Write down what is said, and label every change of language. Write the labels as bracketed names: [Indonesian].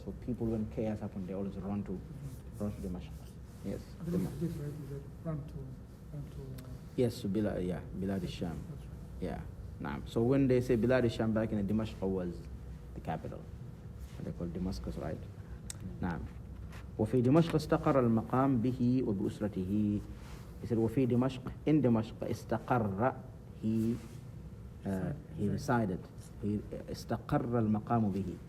[English] So people, when chaos happens, they always run to Dimashq. Yes. I think it's different. Is it run to yes, Bilad al-Sham. That's right. Yeah. Nah. So when they say Bilad al-Sham, back in Dimashq was the capital. They call Damascus, right? Nah. [Arabic] وفي دمشق استقر المقام به وبأسرته. [English] He said [Arabic] وفي دمشق, [English] in Dimashq استقر, he resided. [Arabic] he استقر المقام به.